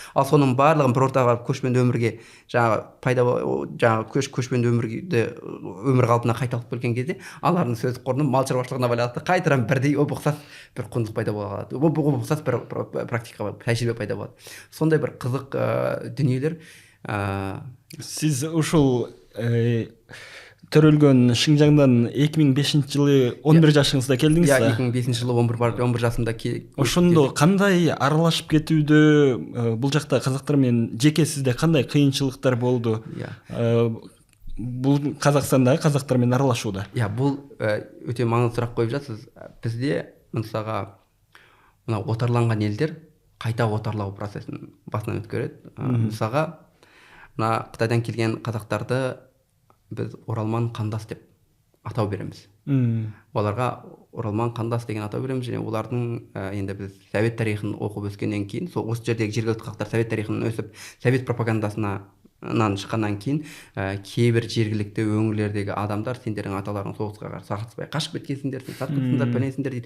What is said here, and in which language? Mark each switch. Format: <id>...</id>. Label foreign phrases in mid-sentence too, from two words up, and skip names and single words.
<kk>Ал соның барлығын бір ортаға көшпенді өмірге көшпенді өмір қалпына қайталып келген кезде алардың сөздік қорының мал шаруашылығына байланысты қайтадан бірдей ұқсас бір құндылық пайда болады. Ұқсас бір практика, тәжірибе пайда болады. Сондай бір қызық дүниелер.</kk> <ky>Сіз ушул төрөлгөн Шыңжаңдан 2005 жылы 11 жашыңызда келдиңиз да?</ky> <kk>2005 жылы 11 жасымда</kk> <ky>ошондо кандай аралашып кетүүдө бул жакта казактар менен жеке сизде кандай кыйынчылыктар болду? Бул Казакстандагы казактар менен аралашууда. Бул өтө маңызды сурақ коюп жатсыз. Бизде мысалга мына отарланган элдер кайта отарлоо процессин басынан өткөрөт.</ky> <kk>Мысалга мына Қытайдан келген қазақтарды біз оралман қандас деп атау береміз. Оларға оралман қандас деген атау береміз, және олардың енді біз совет тарихын оқып өскеннен кейін, сол осы жердегі жергілікті халықтар совет тарихынан өсіп, совет пропагандасынан шыққаннан кейін кейбір жергілікті өңірлердегі адамдар сендердің аталарың соғысқа қарсы қатыспай қашып кеткенсіңдер, сен сатқынсыңдар, пәленсіңдер дейді.</kk>